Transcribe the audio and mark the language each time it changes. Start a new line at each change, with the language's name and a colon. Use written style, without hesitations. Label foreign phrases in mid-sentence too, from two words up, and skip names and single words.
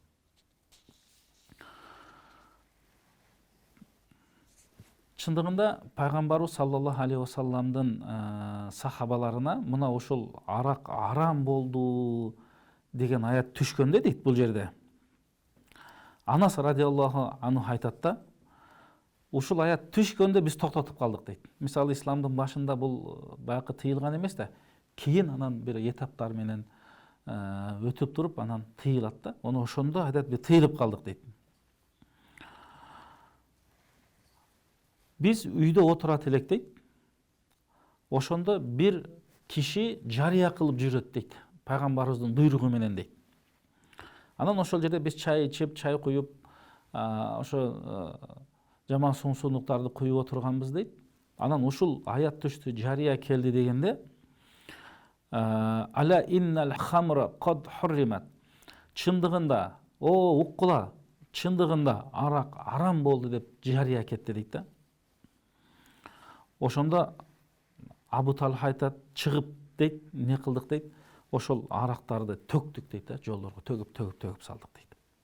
Kyrgyz: Чындыгында пайгамбарыбыз
Arabic: صلى الله عليه وسلم
Kyrgyz: сахабаларына мына ушул арак арам болду деген аят түшкөндө дейт бул жерде. Анас
Arabic: رضي الله عنه
Kyrgyz: айтат да, ушул аят түшкөндө биз токтотуп калдык дейт. Мисалы исламдын башында бул баягы тыйылган эмес да, кийин анан бир этаптар менен өтүп туруп анан тыйылат да. Оны ошондо айтат, биз тыйылып калдык дейт. Биз үйдө отурат элек дейт. Ошондо бир киши жарыя кылып жүрөт дейт. Пайгамбарыбыздын буйругу менен дейт. Анан ошол жерде биз чай ичип, чай куюп, ошо жаман суңсуундуктарды куюп отурганбыз дейт. Анан ушул аят түштү, жарыя келди дегенде,
Arabic: ألا إن الخمر قد حرمت.
Kyrgyz: Чындыгында, уккула, чындыгында арак арам болду деп жарыя кетти дейт да. Ошондо Абу Талха айтат, чыгып дейт, не кылдык дейт, ошол арактарды төктүк дейт да, жолдорго төгүп салдык дейт.